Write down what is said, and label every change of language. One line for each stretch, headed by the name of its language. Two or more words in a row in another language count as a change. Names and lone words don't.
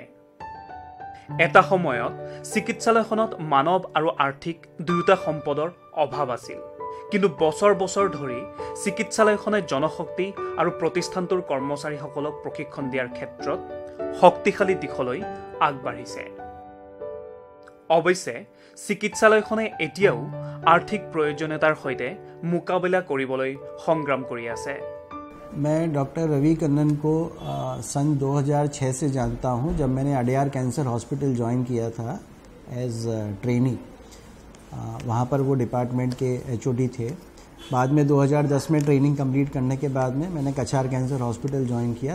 Assamese: এটা সময়ত চিকিৎসালয়খনত মানৱ আৰু আৰ্থিক দুয়োটা সম্পদৰ অভাৱ আছিল, কিন্তু বছৰ বছৰ ধৰি চিকিৎসালয়খনে জনশক্তি আৰু প্ৰতিষ্ঠানটোৰ কৰ্মচাৰীসকলক প্ৰশিক্ষণ দিয়াৰ ক্ষেত্ৰত শক্তিশালী দিশলৈ আগবাঢ়িছে। অৱশ্যে চিকিৎসালয়খনে এতিয়াও আৰ্থিক প্ৰয়োজনীয়তাৰ সৈতে মোকাবিলা কৰিবলৈ সংগ্ৰাম কৰি আছে।
Hindi: मैं डॉक्टर रवि कन्नन को सन 2006 से जानता हूं, जब मैंने अडयार कैंसर हॉस्पिटल ज्वाइन किया था
English: as trainee.
Hindi: वहां पर वो डिपार्टमेंट के HOD थे। बाद में 2010 में
English: training complete
Hindi: करने के बाद में मैंने कछार कैंसर हॉस्पिटल ज्वाइन किया।